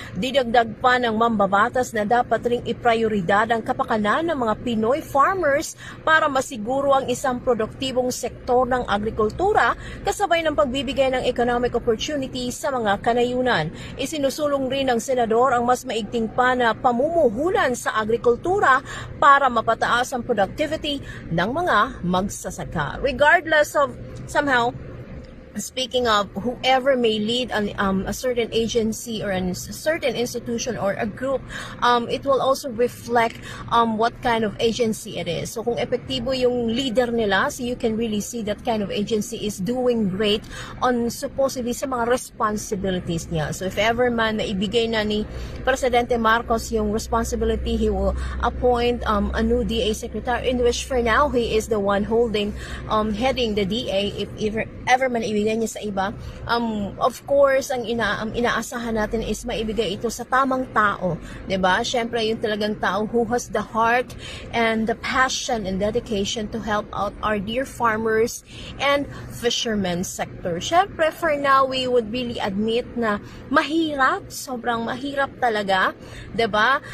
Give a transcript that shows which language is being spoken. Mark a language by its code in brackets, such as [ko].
[tl] Didagdag pa ng mambabatas na dapat ring iprioridad ang kapakanan ng mga Pinoy farmers para masiguro ang isang produktibong sektor ng agrikultura kasabay ng pagbibigay ng economic opportunities sa mga kanayunan. Isinusulong rin ng senador ang mas maigting pa na pamumuhunan sa agrikultura para mapataas ang productivity ng mga magsasaka. [en] Regardless of somehow, speaking of whoever may lead a certain agency or a certain institution or a group, it will also reflect what kind of agency it is. So [tl] kung epektibo yung leader nila, [en] so you can really see that kind of agency is doing great on supposedly [tl] sa mga responsibilities niya. [en] So if ever [tl] man naibigay na ni Presidente Marcos yung responsibility, [en] he will appoint a new DA secretary in which for now he is the one heading the DA. If ever [tl] man ibigay niya sa iba, [en] of course [tl] ang inaasahan natin is maibigay ito sa tamang tao, 'di ba? Syempre yung talagang tao [en] who has the heart and the passion and dedication to help out our dear farmers and fishermen sector. [tl] Syempre [en] for now we would really admit [tl] na mahirap, sobrang mahirap talaga, 'di ba?